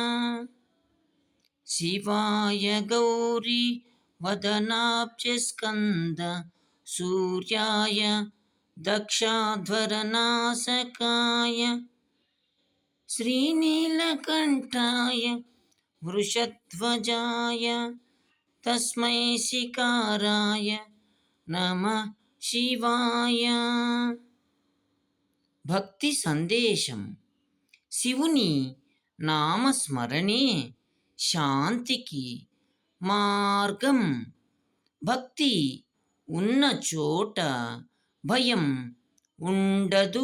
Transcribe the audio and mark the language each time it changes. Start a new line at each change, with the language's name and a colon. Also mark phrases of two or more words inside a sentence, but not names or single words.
Sanskrit: शिवाय गौरी वदनाब्जस्कन्द सूर्याय दक्षाध्वरनासकाय श्रीनीलकण्ठाय वृषध्वजाय तस्मै शिकाराय नमः शिवाय।
Telugu: భక్తి సందేశం. శివుని నామస్మరణే శాంతికి మార్గం. భక్తి ఉన్న చోట భయం ఉండదు.